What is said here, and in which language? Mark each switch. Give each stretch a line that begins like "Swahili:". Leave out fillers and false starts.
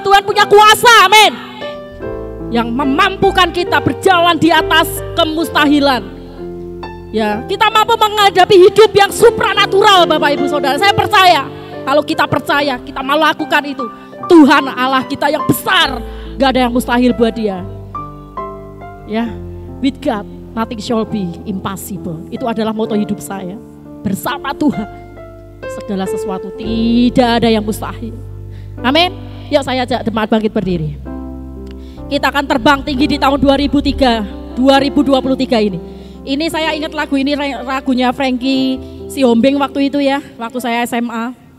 Indonesian: Tuhan punya kuasa, amin. Yang memampukan kita berjalan di atas kemustahilan. Ya, kita mampu menghadapi hidup yang supranatural Bapak Ibu Saudara. Saya percaya, kalau kita percaya, kita melakukan itu. Tuhan Allah kita yang besar, gak ada yang mustahil buat dia.
English: Ya, with God, nothing shall be impossible.
Indonesian: Itu adalah moto hidup saya. Bersama Tuhan. Segala sesuatu tidak ada yang mustahil. Amin. Yuk saya ajak jemaat bangkit berdiri. Kita akan terbang tinggi di tahun 2023 ini. Ini saya ingat lagu ini, lagunya Frankie Siombing waktu itu ya, waktu saya SMA.